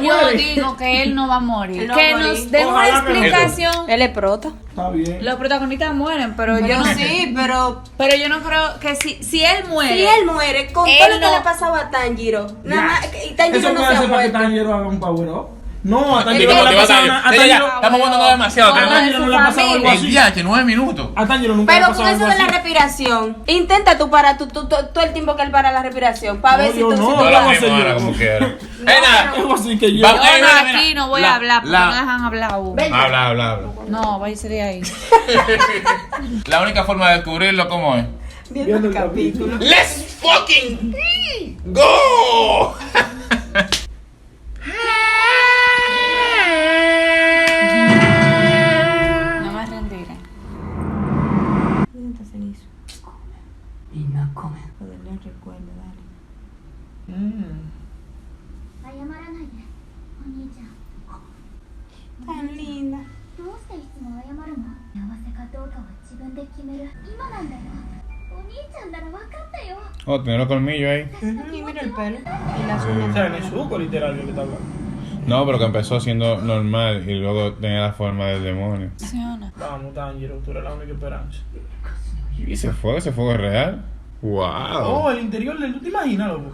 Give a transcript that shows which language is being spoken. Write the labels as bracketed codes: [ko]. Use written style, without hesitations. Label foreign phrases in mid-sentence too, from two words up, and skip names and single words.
[es] muere. digo que él no va a morir. Él no va Que a morir. nos den una Ojalá que no. explicación. Él es prota. Está bien. Los protagonistas mueren, pero yo Pero no sí, pero Pero yo no creo que si él muere. si él muere, con Él todo lo que no- le ha pasado a Tanjiro, nada más, y Tanjiro Eso no puede se ha hacer para que muerto. Tanjiro haga un power up. No, a Sí, Tanjiro como no te le ha vas a pasado ir. nada. A Ya, ya, Tanjiro- estamos hablando demasiado. a Bueno, Tanjiro no le ha pasado algo El así. viaje, 9 minutos. A Tanjiro nunca le ha Pero pasado con eso algo de la así. respiración, intenta tú parar todo el tiempo que él para la respiración, para ver No, si yo tú... no. si tú No ¿Cómo lo va a mismo ser ahora yo? como quiera. Nada. Algo así que yo. Vamos. Yo Mira, no, mira, aquí no voy la- a hablar porque la- no dejan hablar aún. Ven. Habla. No, váyase de ahí. La única forma de descubrirlo, ¿cómo es? Viendo el capítulo. [en] ¡Let's fucking go! [es] No me rendiré. Recuerdo, [ja] 謝らないでお兄ちゃん [es] Tan linda. [ja] どうしていつも謝るの幸せかどうかは自分で決める今なんだよお兄ちゃんなら分かったよ [es] Oh, tiene los colmillos ahí. Y mira el pelo. Y las O uñas. sea, Nezuko literal lo que está hablando. No, pero que empezó siendo normal y luego tenía la forma del demonio. Funciona. Vamos, Tanjiro, tú eres la única esperanza. ¿Y ese fuego es real? ¡Wow! Oh, el interior, ¿tú te imaginas, loco?